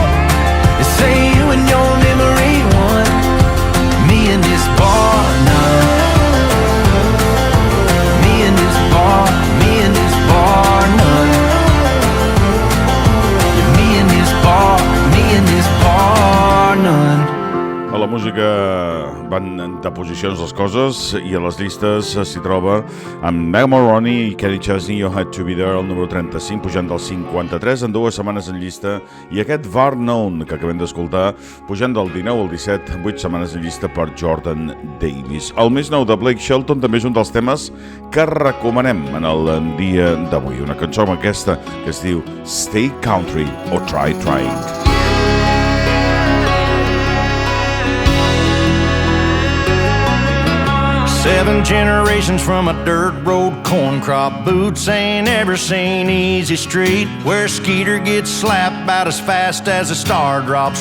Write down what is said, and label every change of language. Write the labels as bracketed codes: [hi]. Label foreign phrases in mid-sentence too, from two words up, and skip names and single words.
[en] They say you and your memory won, me in this bar none. Me in this bar, me in this bar none. Yeah, me in this bar, me in this bar none. [ca] A la música van de posicions les coses i a les llistes s'hi troba amb Moroney i Chesney, You Had To Be There, el número 35, pujant del 53 en 2 setmanes en llista, i aquest Bar Known que acabem d'escoltar pujant del 19 al 17, 8 setmanes en llista per Jordan Davis. El més nou de Blake Shelton també és un dels temes que recomanem en el dia d'avui, una cançó com aquesta que es diu Stay Country o Try Trying. [en] 7 generations from a dirt road corn crop. Boots ain't ever seen easy street, where Skeeter gets slapped about as fast as a star drops.